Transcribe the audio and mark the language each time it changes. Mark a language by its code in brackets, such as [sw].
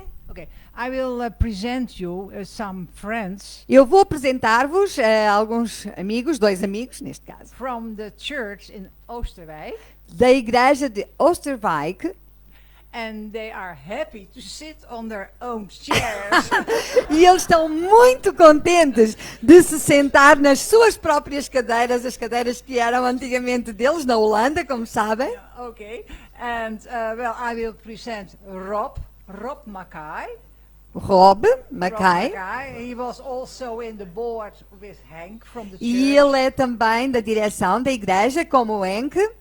[en] Okay, I will present you some friends [pt] Eu vou apresentar-vos alguns amigos, 2 amigos neste caso, [en] from the church in Oosterwijk, [pt] da igreja de Oosterwijk. [en] and they are happy to sit on their own chairs. [pt] E eles estão muito contentes de se sentar nas suas próprias cadeiras, as cadeiras que eram antigamente deles, na Holanda, como sabem. [en] Okay, and well, I will present Rob Mackay. Rob Rob Mackay. Mackay. He was also in the board with Hank from the church. [pt] E ele é também da direção da igreja, como o Henk.